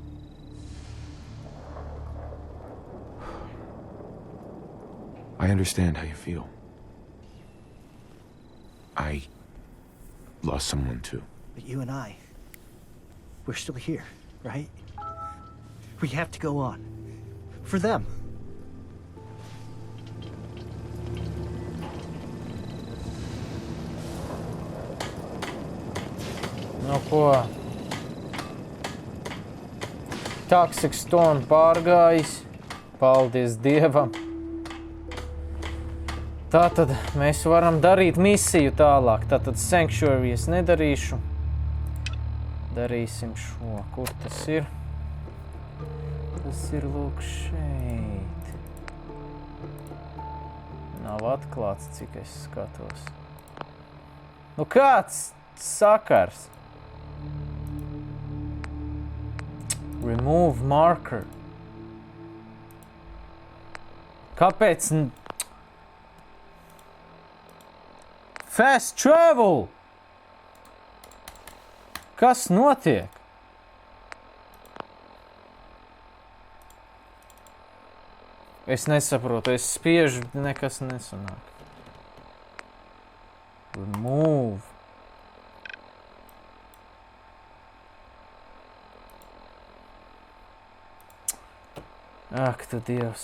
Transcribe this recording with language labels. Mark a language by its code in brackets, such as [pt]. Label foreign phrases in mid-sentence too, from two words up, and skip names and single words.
[en] I understand how you feel. I lost someone too. But you and I, we're still here, right? We have to go on. For them. [lv] Nu ko? Toxic Storm pārgājis. Paldies Dievam. Tātad mēs varam darīt misiju tālāk. Tātad Sanctuary es nedarīšu. Darīsim šo. Kur tas ir? Tas ir lūk šeit. Nav atklāts, cik es skatos. Nu kāds sakars? [en] Remove marker. [lv] Kāpēc? [en] Fast travel! [lv] Kas notiek? Es nesaprotu, es spiežu, nekas nesanāk. Remove. Ak, tu Dievs.